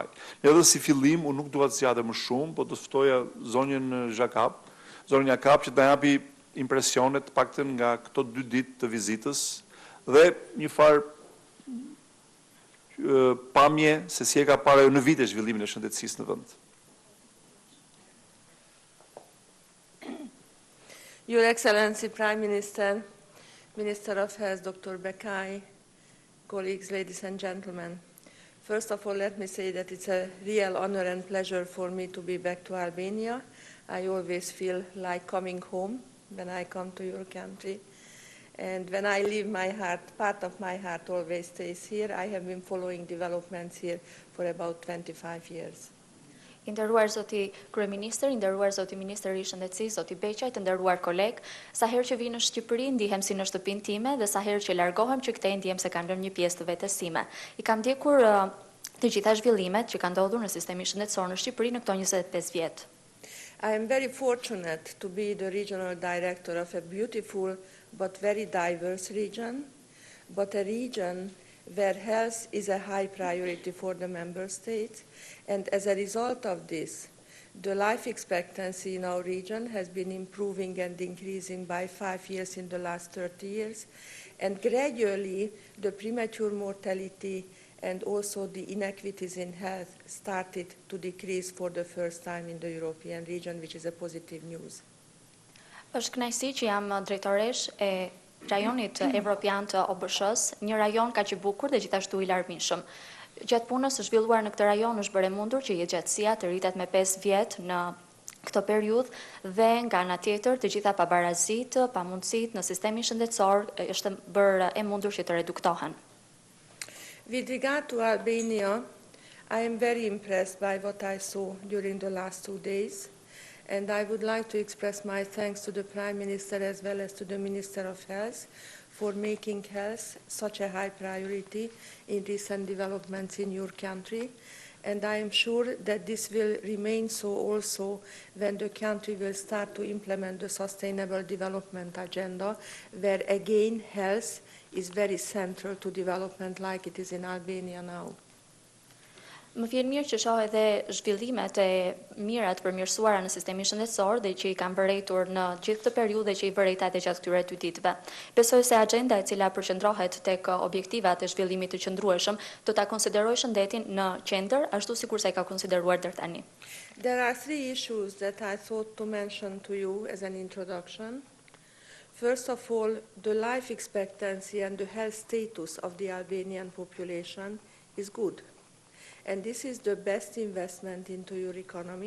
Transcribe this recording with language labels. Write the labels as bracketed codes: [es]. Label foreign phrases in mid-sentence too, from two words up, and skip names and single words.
[sq] Edhe si fillim, unë nuk dua të zgjatej më shumë, po do të ftoja zonjën Jakap që të na japi impresionet paktën nga këto 2 ditë të vizitës dhe një farë pamje se si e ka parë në vite zhvillimin e shëndetësisë në vend. [en] Your Excellency Prime Minister, Minister of Health, Dr. Bekai, colleagues, ladies and gentlemen. First of all, let me say that it's a real honor and pleasure for me to be back to Albania. I always feel like coming home when I come to your country. And when I leave my heart, part of my heart always stays here. I have been following developments here for about 25 years. [sq] I nderuar zoti kryeministër, i nderuar zoti ministër i shëndetësisë, zoti Beqaj, të nderuar koleg, sa herë që vi në Shqipëri ndihem si në shtëpinë time dhe sa herë që largohem që këtej ndihem se kanë rënë një pjesë të vetes time. I kam ndjekur të gjitha zhvillimet që kanë ndodhur në sistemin shëndetësor në Shqipëri në këto 25 vjet. [en] I am very fortunate to be the regional director of a beautiful but very diverse region, but a region where health is a high priority for the member states, and as a result of this, the life expectancy in our region has been improving and increasing by 5 years in the last 30 years, and gradually the premature mortality and also the inequities in health started to decrease for the first time in the European region, which is a positive news. [sq] Është kënaqësi që jam drejtoresh e rajonit evropian të OBSH-s, një rajon kaq i bukur dhe gjithashtu i larmishëm. Gjatë punës së zhvilluar në këtë rajon është bërë mundur që jetëgjatësia të rritet me 5 vjet në këtë periudhë dhe nga ana tjetër të gjitha pabarazitë, pamundësitë në sistemin shëndetësor është bërë e mundur që të reduktohen. [en] With regard to Albania, I am very impressed by what I saw during the last 2 days. And I would like to express my thanks to the Prime Minister as well as to the Minister of Health for making health such a high priority in recent developments in your country. And I am sure that this will remain so also when the country will start to implement the Sustainable Development Agenda, where again health is very central to development like it is in Albania now. [sq] Më vjen mirë që shoh edhe zhvillimet e mira të përmirësuara në sistemin shëndetësor dhe që i kanë vërejtur në gjithë këtë periudhë që i vërejta edhe gjatë këtyre 2 ditëve. Besoj se agenda e cila përqendrohet tek objektivat e zhvillimit të qëndrueshëm do ta konsiderojë shëndetin në qendër, ashtu sikur sa i ka konsideruar deri tani. [en] There are 3 issues that I thought to mention to you as an introduction. First of all, the life expectancy and the health status of the Albanian population is good. And this is the best investment into your economy.